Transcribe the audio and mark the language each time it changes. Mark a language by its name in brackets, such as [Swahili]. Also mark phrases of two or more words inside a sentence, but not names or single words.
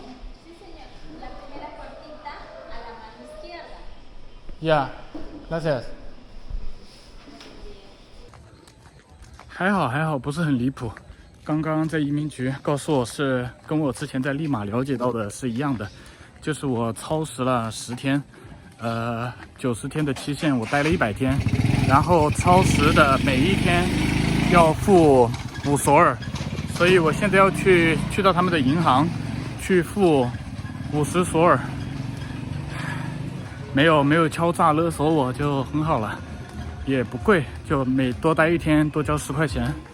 [Spanish] Sí, señor. La primera puertita a la mano izquierda. Ya, gracias. [Chinese] 还好，不是很离谱。刚刚在移民局告诉我是跟我之前在利马了解到的是一样的，就是我超时了10天。90天的期限，我待了100天，然后超时的每一天要付5索尔，所以我现在要去到他们的银行去付50索尔，没有敲诈勒索我就很好了，也不贵，就每多待1天多交10块钱。